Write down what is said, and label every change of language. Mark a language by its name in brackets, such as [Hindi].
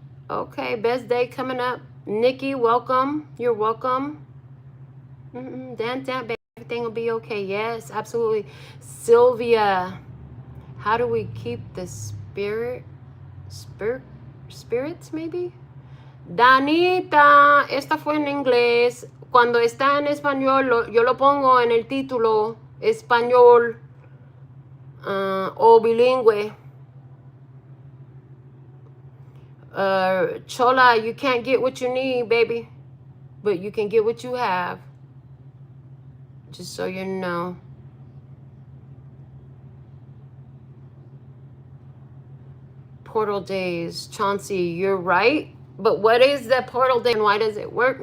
[English] Okay, best day coming up. Nikki, welcome. You're welcome. Dan, everything will be okay. Yes, absolutely. Sylvia, how do we keep the spirit spirits, maybe. [Spanish] Danita, esta fue en inglés. Cuando está en español, yo lo pongo en el título, español o bilingüe. [English] Chola, you can't get what you need, baby, but you can get what you have. Just so you know. Portal days, Chauncey, you're right. But what is that portal day and why does it work?